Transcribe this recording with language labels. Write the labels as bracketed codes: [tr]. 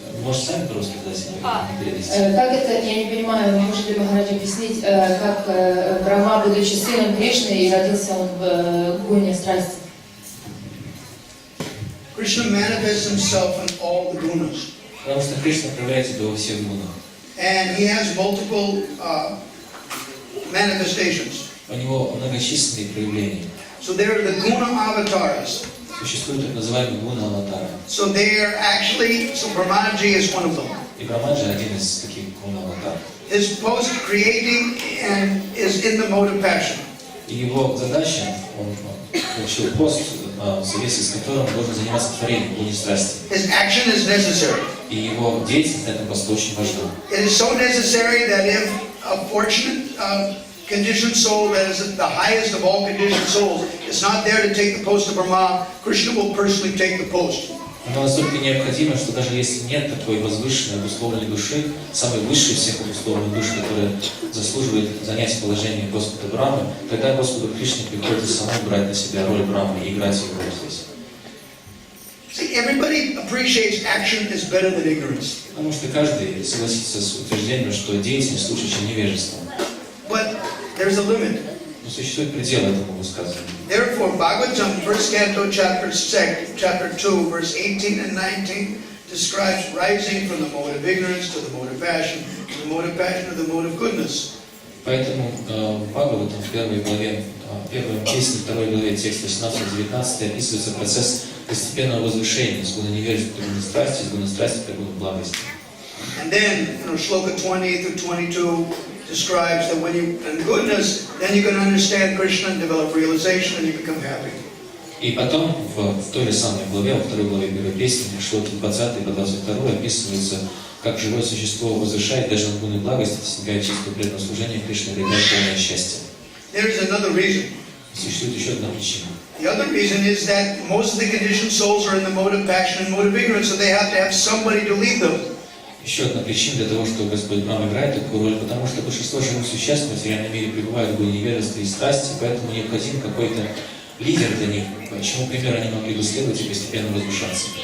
[ru] Может, сами просто задать перевести? Как это, я не понимаю, может ли Махарадж объяснить, как Брахма, будучи сыном Кришны, и родился он в гуне страсти? [en] Krishna manifests himself in all the gunas. [ru] Потому что Кришна проявляет себя во всех гунах. [en] And he has multiple manifestations. [ru] У него многочисленные проявления. [en] So there are the guna avatars. [ru] Существует так называемый гуна аватара. [en] So they are actually, so Brahmanaji is one of them. [ru] И Брахмаджи один из таких гуна аватаров. [en] His post creating and is in the mode of passion. [ru] И его задача, он получил пост, в соответствии с которым он должен заниматься творением, гуне страсти. [en] His action is necessary. [ru] И его деятельность на этом посту очень важна. [en] It is so necessary that if a fortunate conditioned soul that is the highest of all conditioned souls is not there to take the post of Brahma, Krishna will personally take the post. [ru] Оно настолько необходимо, что даже если нет такой возвышенной, обусловленной души, самой высшей всех обусловленных душ, которая заслуживает занять положение Господа Брамы, тогда Господу Кришне приходится самому брать на себя роль Брамы и играть его роль здесь. [en] See, everybody appreciates action is better than ignorance. [ru] Потому что каждый согласится с утверждением, что деятельность лучше, чем невежество. [en] But there's a limit. [ru] Но существует предел этому высказыванию. [en] Therefore, Bhagavatam, first canto, chapter 2, verse 18 and 19, describes rising from the mode of ignorance to the mode of passion, to the mode of passion to the mode of goodness. [ru] Поэтому в Бхагаватам, в первой главе, первой песне, второй главе, текст 18-19, описывается процесс постепенного возвышения с гуна невежества к гуна страсти, с гуна страсти к гуна благости. [en] And then, Shloka 20 through 22 describes that when you, in goodness, then you can understand Krishna and develop realization and you become happy. [ru] И потом в той же самой главе, во второй главе первой песни, шлоки 20 по 22 описывается, как живое существо возвышает даже на гуны благости, достигает чистого преданного служения Кришне, обретает полное счастье. [en] There is another reason. [ru] Существует еще одна причина. [en] The other reason is that most of the conditioned souls are in the mode of passion and mode of ignorance, so they have to have somebody to lead them. [ru] Еще одна причина для того, что Господь Брахма играет такую роль, потому что большинство живых существ в материальном мире пребывают в гуне невежества и страсти, поэтому необходим какой-то лидер для них, чему пример они могли бы следовать и постепенно возвышаться.